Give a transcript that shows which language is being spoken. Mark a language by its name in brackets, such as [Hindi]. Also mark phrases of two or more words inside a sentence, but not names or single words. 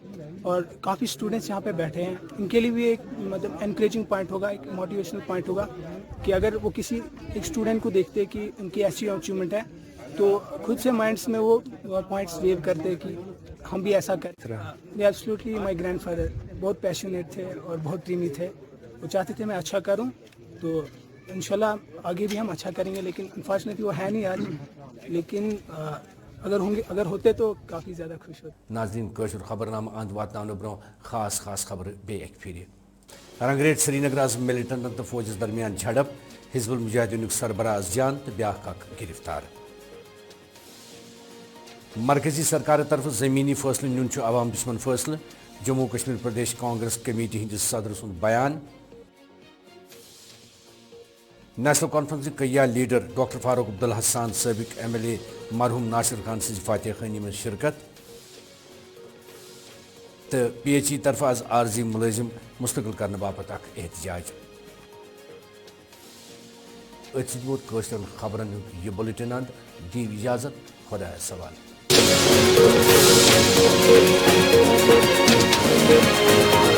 [Hindi] और काफ़ी स्टूडेंट्स यहाँ पे बैठे हैं, इनके लिए भी एक मतलब [English] encouraging point [Hindi] होगा, एक [English] motivational point [Hindi] होगा कि अगर वो किसी एक स्टूडेंट को देखते कि उनकी ऐसी अचीवमेंट है तो खुद से माइंड्स में वो पॉइंट्स वेव करते कि हम भी ऐसा करें। [English] absolutely my grandfather [Hindi] बहुत पैशनेट थे और बहुत ड्रीमी थे, वो चाहते थे मैं अच्छा करूं, तो इंशाल्लाह आगे भी हम अच्छा करेंगे। लेकिन अनफॉर्चुनेटली वो है नहीं आज, लेकिन अगर होते तो काफ़ी ज़्यादा खुश होते। [Kashmiri] नाज़रीन, कशुर खबरनामा अंत वातनावन ब्रो खास खबर बे एक फिर। रंगरेट श्रीनगर आज मिलिटेंटन तो फौजस दरमियान झड़प, हिजबुल मुजाहिदीन सरबराज जान तो ब्याह गिरफ्तार। मरकजी सरकार तरफ ज़मीनी फैसले नुन अवाम दुश्मन फैसले, जम्मू कश्मीर प्रदेश कांग्रेस कमेटी हंदिस सदर सुंद बयान। नेशनल कॉन्फ्रेंस कैया लीडर डॉक्टर फारूक अब्दुल हसान सबक MLA मरहूम नासिर खान सज फातह खानी में शिरकत। तो PHE तरफ आज आर्जी मुलजिम मुस्तकिल करने बापत एहतजाज। अत खबरन यह बुलेटिन अंत दी इजाजत, खुदा सवाल।